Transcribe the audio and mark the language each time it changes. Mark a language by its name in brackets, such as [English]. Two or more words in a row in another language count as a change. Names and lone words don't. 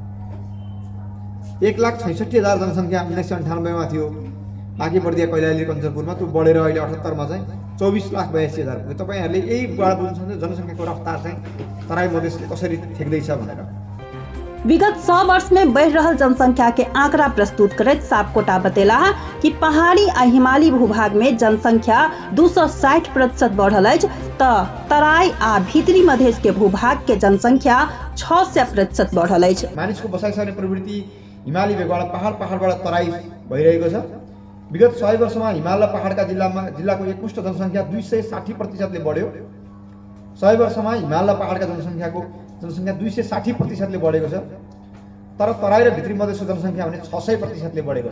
[Nepali] 1,66,000 जनसंख्या 1998 मा थियो। बाँके बर्दिया, कैलाली, कञ्चनपुरमा त्यो बढेर अहिले 78 मा चाहिँ 24,82,000 पुग्यो। तपाईहरुले यही बुढा बुझ्नुहुन्छ जनसंख्याको रफ्तार चाहिँ तराई मधेसले कसरी ठेक्दैछ भनेर। [Maithili] विगत 100 वर्ष में बढ़ रहल जनसंख्या के आंकड़ा प्रस्तुत करैत सापकोटा बतेला कि पहाड़ी आ हिमालयी भूभाग में जनसंख्या 260% बढ़ल अछि त तराई आ भीतरी मधेश के भूभाग के जनसंख्या 600% बढ़ल अछि। [Nepali] मानिसको बसाइ सर्ने प्रवृत्ति हिमाली भेगबाट पहाडबाट तराई भइरहेको छ। विगत 100 वर्षमा हिमाल र पहाडका जिल्लाको एकमुष्ट जनसंख्या 260% ले बढ्यो। 100 वर्षमा हिमाल र पहाडका जनसंख्या 260% ले बढेको छ। तर तराई र भित्री मधेसको जनसंख्या भने 600% ले बढेको छ।